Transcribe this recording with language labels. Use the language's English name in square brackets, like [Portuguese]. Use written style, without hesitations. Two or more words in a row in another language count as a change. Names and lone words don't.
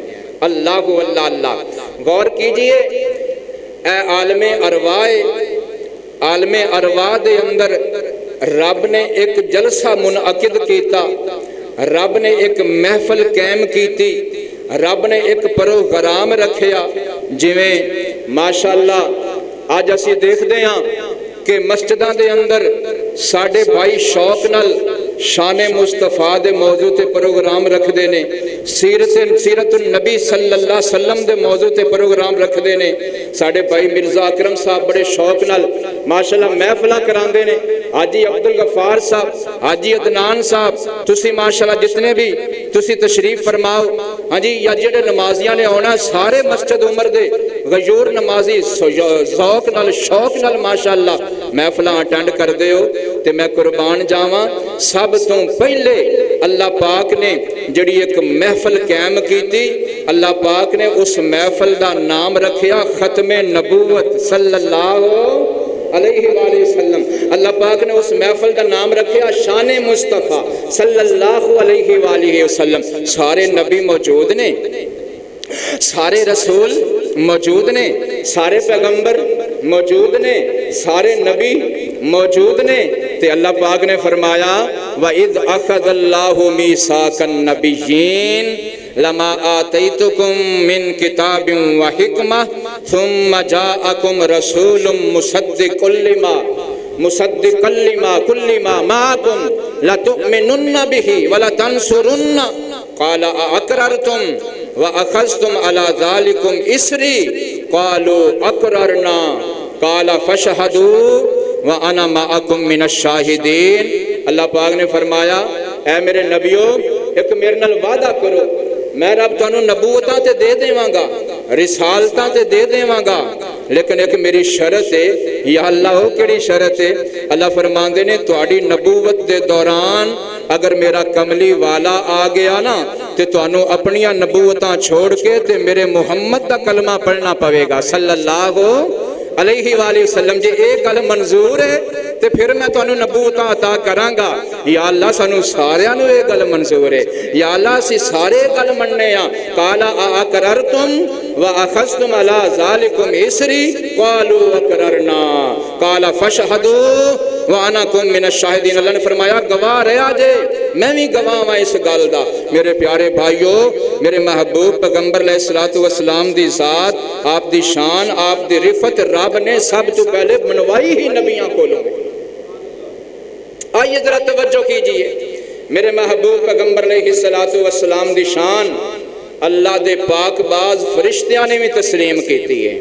[Punjabi] اللہ اللہ اللہ. [Urdu] غور کیجئے، [Punjabi] اے عالم ارواح دے اندر رب نے ایک جلسہ منعقد کیتا، رب نے ایک محفل قائم کیتی، رب نے ایک پروگرام رکھیا. جویں ماشاءاللہ آج اسی دیکھ دے ہاں کہ مسجداں دے اندر ساڑھے بھائی شوق نال شان مصطفیٰ دے موضوع تے پروگرام رکھ دینے، سیرت النبی [Arabic] صلی اللہ علیہ وسلم [Punjabi] دے موضوع تے پروگرام رکھ دینے. ساڑھے بھائی مرزا اکرم صاحب بڑے شوق نال ماشاءاللہ محفلہ کران دینے. حاجی عبدالغفار صاحب، حاجی عدنان صاحب، تسی ماشاءاللہ جتنے بھی تسی تشریف فرماؤ. ہاں جی، یا جڑے نمازیاں نے ہونا سارے مسجد عمر دے غیور نمازی ذوق نال شوق نال ماشاءاللہ محفلہ اٹینڈ کر دے ہو. تے میں قربان جاواں، سب تو پہلے اللہ پاک نے جڑی ایک محفل قائم کیتی، اللہ پاک نے اس محفل دا نام رکھیا ختم نبوت [Arabic] صلی اللہ علیہ وآلہ وسلم. [Punjabi] اللہ پاک نے اس محفل کا نام رکھیا شان مصطفیٰ [Arabic] صلی اللہ علیہ وآلہ وسلم. [Punjabi] سارے نبی موجود نے، سارے رسول موجود نے، سارے پیغمبر موجود نے، سارے نبی موجود نے. [Arabic] تے اللہ پاک نے فرمایا وَإِذْ أَخَذَ اللَّهُ مِيثَاقَ النَّبِيِّينَ لَمَا آتَيْتُكُم مِّن كِتَابٍ وَحِكْمَةٍ ثُمَّ جَاءَكُمْ رَسُولٌ مُصَدِّقًا لِمَا مَعَكُمْ لَتُؤْمِنُنَّ بِهِ وَلَتَنصُرُنَّهُ قَالَ أَأَقْرَرْتُمْ وَأَخَذْتُمْ عَلَى ذَلِكُمْ إِصْرِي قَالُوا أَقْرَرْنَا قَالَ فَاشْهَدُوا وَأَنَا مَعَكُمْ مِنَ الشَّاهِدِينَ. [Punjabi] اللہ پاک نے فرمایا اے میرے نبیوں، ایک میرے نال وعدہ کرو، میں رب تانوں نبوتاں تے دے دیواں گا، رسالتاں تے دے دیواں گا، لیکن ایک میری شرط ہے. یا اللہ ہو کیڑی شرط ہے؟ اللہ فرماندے نے تہاڈی نبوت دے دوران اگر میرا کملی والا آ گیا نا تے تانوں اپنیاں نبوتاں چھوڑ کے تے میرے محمد دا کلمہ پڑھنا پوے گا [Arabic] صلی اللہ علیہ وآلہ وسلم. [Punjabi] جے ایک گل منظور ہے تے پھر میں تانوں نبوتاں عطا کراں گا. یا اللہ سانوں ساریاں نوں یہ گل منظور ہے، یا اللہ اسی سارے گل مننے ہاں. [Arabic] قال اقررتم واخذتم علی ذالکم اسری قالوا اقررنا قال فاشهدوا وانا کم من الشاہدین. [Punjabi] اللہ نے فرمایا گواہ رہا جے، میں بھی گواہ ہاں اس گل دا. میرے پیارے بھائیو، میرے محبوب پیغمبر علیہ السلام دی ذات، آپ دی شان، آپ دی رفت رب نے سب تو پہلے منوائی ہی نبیاں کو لو. [Urdu] آئیے ذرا توجہ کیجئے، [Punjabi] میرے محبوب پیغمبر علیہ السلام دی شان اللہ دے پاک باز فرشتیاں نے بھی تسلیم کیتی ہے.